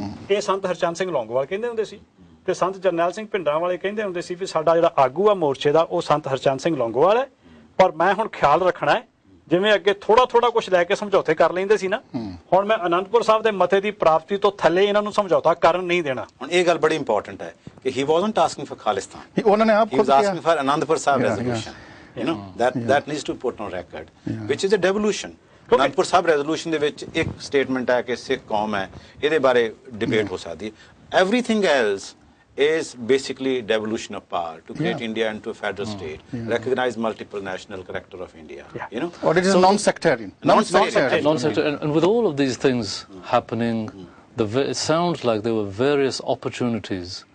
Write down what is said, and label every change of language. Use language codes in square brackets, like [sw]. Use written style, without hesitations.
[pa] ਇਹ ਸੰਤ ਹਰਚੰਦ ਸਿੰਘ ਲੌਂਗੋਵਾਲ ਕਹਿੰਦੇ ਹੁੰਦੇ ਸੀ, ਤੇ ਸੰਤ ਜਰਨੈਲ ਸਿੰਘ ਭਿੰਡਰਾਂ ਵਾਲੇ ਕਹਿੰਦੇ ਹੁੰਦੇ ਸੀ ਵੀ ਸਾਡਾ ਜਿਹੜਾ ਆਗੂ ਆ ਮੋਰਚੇ ਦਾ ਉਹ ਸੰਤ ਹਰਚੰਦ ਸਿੰਘ ਲੌਂਗੋਵਾਲ ਹੈ। ਪਰ ਮੈਂ ਹੁਣ ਖਿਆਲ ਰੱਖਣਾ ਹੈ, ਜਿਵੇਂ ਅੱਗੇ ਥੋੜਾ ਕੁਝ ਲੈ ਕੇ ਸਮਝੌਤੇ ਕਰ ਲੈਂਦੇ ਸੀ ਨਾ, ਹੁਣ ਮੈਂ ਆਨੰਦਪੁਰ ਸਾਹਿਬ ਦੇ ਮਤੇ ਦੀ ਪ੍ਰਾਪਤੀ ਤੋਂ ਥੱਲੇ ਇਹਨਾਂ ਨੂੰ ਸਮਝੌਤਾ ਕਰਨ ਨਹੀਂ ਦੇਣਾ। ਹੁਣ ਇਹ ਗੱਲ ਬੜੀ ਇੰਪੋਰਟੈਂਟ ਹੈ ਕਿ [en] he wasn't asking for [pa] ਖਾਲਿਸਤਾਨ, ਉਹਨਾਂ ਨੇ ਆਪ ਖੁਦ ਕਿਹਾ, asking for Anandpur Sahib resolution, [en] you know that needs to put on record, which is a devolution. [pa] Anandpur Sahib resolution ਦੇ ਵਿੱਚ ਇੱਕ ਸਟੇਟਮੈਂਟ ਹੈ ਕਿ ਸਿੱਖ ਕੌਮ ਹੈ, ਇਹਦੇ ਬਾਰੇ ਡਿਬੇਟ ਹੋ ਸਕਦੀ ਹੈ। [en] Everything else is basically devolution of power to create India into a federal state, recognize multiple national character of India. You know, or it is non-sectarian. Non-sectarian. And with all of these things happening, it sounds like there were various opportunities.